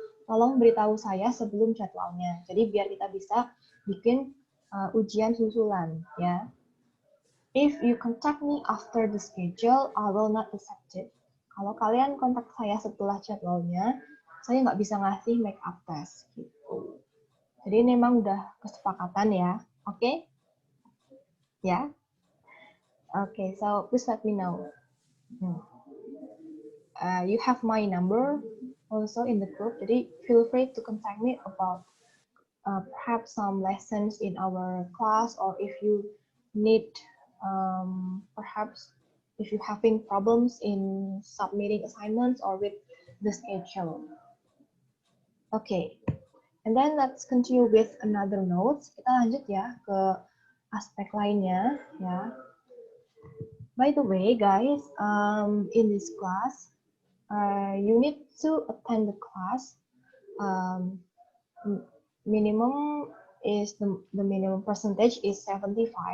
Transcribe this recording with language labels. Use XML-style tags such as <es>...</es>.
<id>Tolong beritahu saya sebelum jadwalnya. Jadi biar kita bisa bikin ujian susulan, ya.</id> <en>If you contact me after the schedule, I will not accept it.</en> <id>Kalau kalian kontak saya setelah jadwalnya, saya nggak bisa ngasih makeup test. Gitu. Jadi ini memang udah kesepakatan ya, oke? Okay?</id> <en>Ya, okay, so please let me know. You have my number also in the group, jadi feel free to contact me about perhaps some lessons in our class, or if you need perhaps if you're having problems in submitting assignments or with the schedule. Okay, and then let's continue with another notes.</en> <id>Kita lanjut ya ke aspek lainnya ya.</id> <en>By the way, guys, in this class, you need to attend the class. Minimum is the minimum percentage is 75.</en>